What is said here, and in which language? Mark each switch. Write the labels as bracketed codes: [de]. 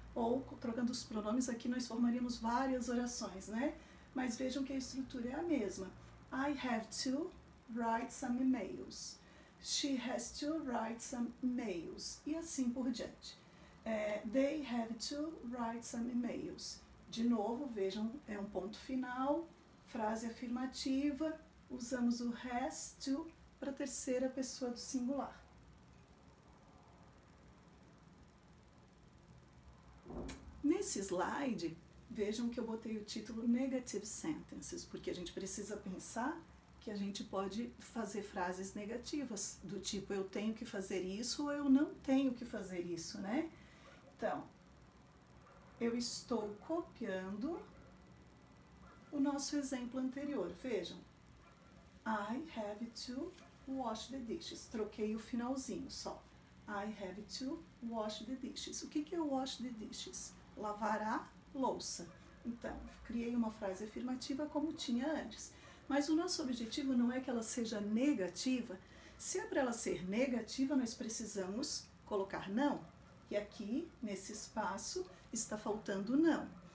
[pt] Ou, trocando os pronomes aqui, nós formaríamos várias orações, né? Mas vejam que a estrutura é a mesma. [en] I have to write some emails. She has to write some emails. [pt] E assim por diante. [en] They have to write some emails. [pt] De novo, vejam, é um ponto final, frase afirmativa, usamos o has to para a terceira pessoa do singular. Nesse slide, vejam que eu botei o título [en] Negative Sentences, [pt] porque a gente precisa pensar que a gente pode fazer frases negativas, do tipo eu tenho que fazer isso ou eu não tenho que fazer isso, né? Então, eu estou copiando o nosso exemplo anterior. Vejam, [en] I have to wash the dishes. [pt] Troquei o finalzinho só. [en] I have to wash the dishes. [pt] O que é [en] wash the dishes? [pt] Lavar a louça. Então, criei uma frase afirmativa como tinha antes. Mas o nosso objetivo não é que ela seja negativa. Se é para ela ser negativa, nós precisamos colocar não. E aqui, nesse espaço, está faltando não.